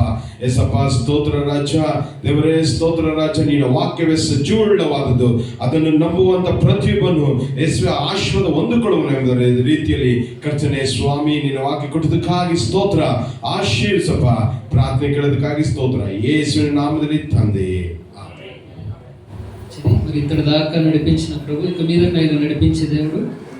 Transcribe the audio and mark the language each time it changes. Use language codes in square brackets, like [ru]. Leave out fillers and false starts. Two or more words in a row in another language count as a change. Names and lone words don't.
[kn] ಎಸಪ್ಪ ಸ್ತೋತ್ರ ರಾಜ ದೇವರೇ, ಸ್ತೋತ್ರ ರಾಜ, ನಿನ್ನ ವಾಕ್ಯವೇ ಸಜೀವವಾದದ್ದು. ಅದನ್ನು ನಂಬುವಂತ ಪ್ರತಿಯೊಬ್ಬನು ಯೇಸುವೆ ಆಶೀರ್ವಾದ ಹೊಂದಿಕೊಳ್ಳುವನು ಎಂಬ ರೀತಿಯಲ್ಲಿ ಕರ್ತನೆ ಸ್ವಾಮಿ ನಿನ್ನ ವಾಕ್ಯ ಕೊಟ್ಟದಕ್ಕಾಗಿ ಸ್ತೋತ್ರ. ಆಶೀರ್ವದಿಸಪ್ಪ. ಪ್ರಾರ್ಥನೆ ಕೇಳೋದಕ್ಕಾಗಿ ಸ್ತೋತ್ರ. [te] ಯೇಸುವಿನ నామములో తండ్రి. మరి ఇంతటి దాకా నడిపించిన ప్రభు ఇక మీద నడిపించే దేవుడు